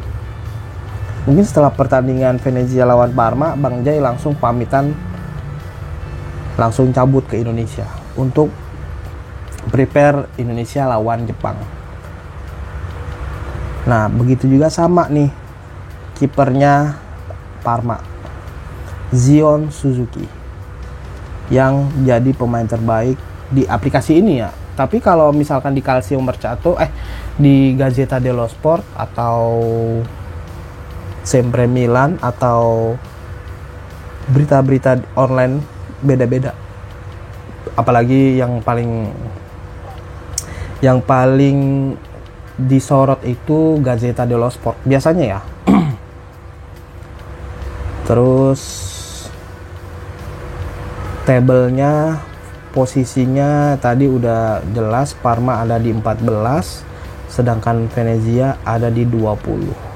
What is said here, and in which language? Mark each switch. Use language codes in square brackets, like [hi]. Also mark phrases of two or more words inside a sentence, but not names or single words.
[id] Mungkin setelah pertandingan Venezia lawan Parma, Bang Jai langsung pamitan, langsung cabut ke Indonesia untuk prepare Indonesia lawan Jepang. Nah, begitu juga sama nih kipernya Parma, Zion Suzuki, yang jadi pemain terbaik di aplikasi ini ya. Tapi kalau misalkan di Calcio Mercato, di Gazzetta dello Sport atau Sempre Milan atau berita-berita online beda-beda. Apalagi yang paling disorot itu Gazzetta dello Sport biasanya ya. Terus tabelnya, posisinya tadi udah jelas, Parma ada di 14, sedangkan Venezia ada di 20.